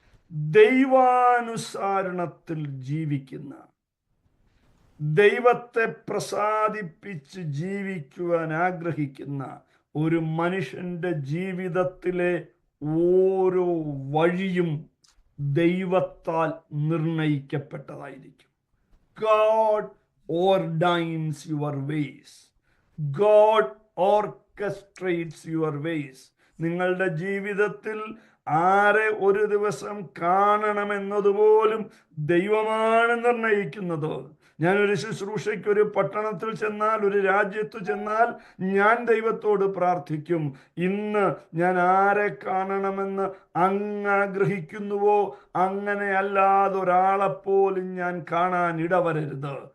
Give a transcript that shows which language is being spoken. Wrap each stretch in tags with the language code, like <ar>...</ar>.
<ml>ദൈവാനുസരണത്തിൽ ജീവിക്കുന്ന, ദൈവത്തെ പ്രസാദിപ്പിച്ച് ജീവിക്കുവാൻ ആഗ്രഹിക്കുന്ന ഒരു മനുഷ്യന്റെ ജീവിതത്തിലെ ഓരോ വഴിയും ദൈവത്താൽ നിർണയിക്കപ്പെട്ടതായിരിക്കും.</ml> <en>God ordains your ways. God orchestrates your ways.</en> <ml>നിങ്ങളുടെ ജീവിതത്തിൽ ആരെ ഒരു ദിവസം കാണണമെന്നതുപോലും ദൈവമാണ് നിർണയിക്കുന്നത്. ഞാനൊരു ശുശ്രൂഷയ്ക്ക് ഒരു പട്ടണത്തിൽ ചെന്നാൽ, ഒരു രാജ്യത്ത് ചെന്നാൽ, ഞാൻ ദൈവത്തോട് പ്രാർത്ഥിക്കും, ഇന്ന് ഞാൻ ആരെ കാണണമെന്ന് അങ്ങ് ആഗ്രഹിക്കുന്നുവോ അങ്ങനെ അല്ലാതെ ഒരാളെപ്പോലും ഞാൻ കാണാൻ ഇടവരരുത്.</ml>